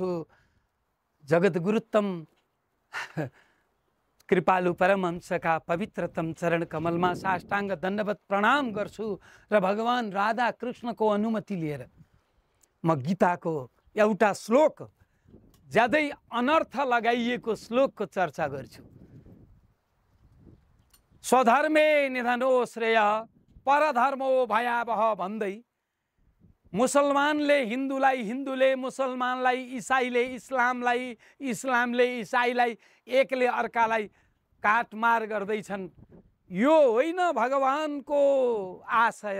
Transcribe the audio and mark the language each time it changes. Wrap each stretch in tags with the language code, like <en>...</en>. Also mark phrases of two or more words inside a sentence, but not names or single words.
<ne>जगद्गुरुत्तम कृपालु परमहंसका पवित्रतम चरण कमलमा साष्टाङ्ग दण्डवत प्रणाम गर्छु र भगवान राधा कृष्णको अनुमति लिएर म गीताको एउटा श्लोक, ज्यादै अनर्थ लगाइएको श्लोकको चर्चा गर्छु।</ne> <sa>स्वधर्मे निधनो श्रेय परधर्मो भयावह</sa> <ne>भन्दै मुसलमानले हिन्दूलाई, हिन्दूले मुसलमानलाई, इसाईले इस्लामलाई, इस्लामले इसाईलाई, एकले अर्कालाई काटमार गर्दैछन्। यो होइन भगवानको आशय।</ne>